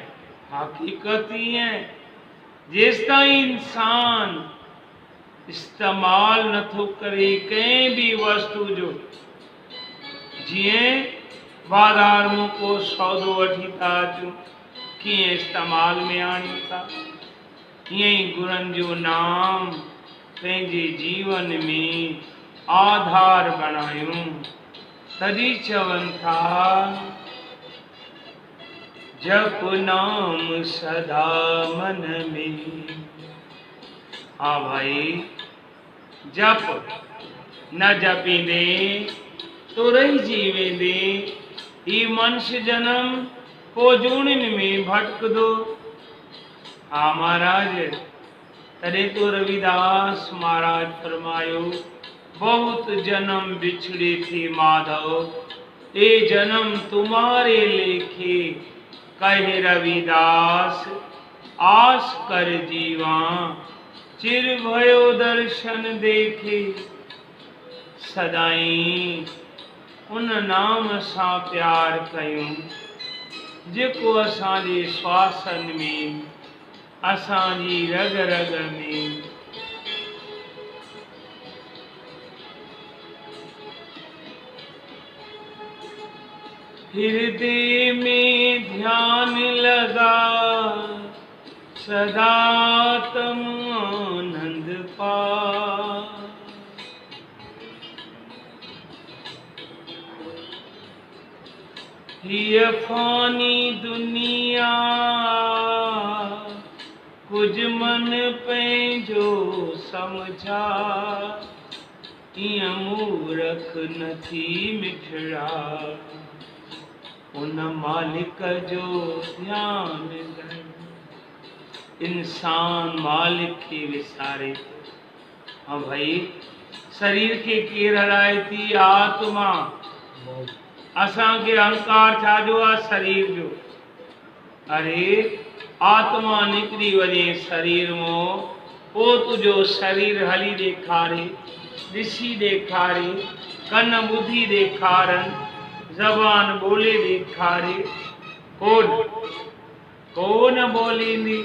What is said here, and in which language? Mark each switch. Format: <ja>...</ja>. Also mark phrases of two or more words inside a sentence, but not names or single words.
<sd>हकीकत ईअं, जेसिताईं इंसान इस्तेमाल नथो करे कंहिं भी वस्तु जो, जीअं बाज़ार में को सौदो वठी था अचूं, कीअं इस्तेमाल में आणियूं था, ईअं ई गुरनि जो नाम पंहिंजे जीवन में आधार बणायूं। तॾहिं चवनि था, जप नाम सदा मन में। हाँ भाई, जप न जपींदे तो रहिजी वेंदे ही मनुष्य जन्म को जूणिन में भटकदो। हाँ महाराज, तॾहिं तो रविदास महाराज फरमायो,</sd> <hi>बहुत जन्म बिछड़े थे माधव, ए जन्म तुम्हारे लेखे, कहे रविदास आस कर जीवा, चिर भयो दर्शन देखे।</hi> <sd>सदाई उन नाम सां प्यार कयूं, जेको असांजे श्वासन में, असांजी रग रग में।</sd> <hi>हृदय में ध्यान लगा, सदा तुम आनंद पा।</hi> <sd>ये फानी दुनिया कुछ मन पंहिंजो समझा, इं मूरख नथी मिठड़ा, उन मालिक जो ध्यान कर। इंसान मालिक के विसारे। हाँ भाई, शरीर के केर हलाए थी? आत्मा। असां के अहंकार छाजो आ? शरीर जो। अरे आत्मा निकरी वञे शरीर मो, पो तुझो शरीर हली ॾेखारे, ॾिसी ॾेखारे, कन ॿुधी ॾेखारनि, ज़बान ॿोले ॾेखारे, कोन बोलींदी।</sd>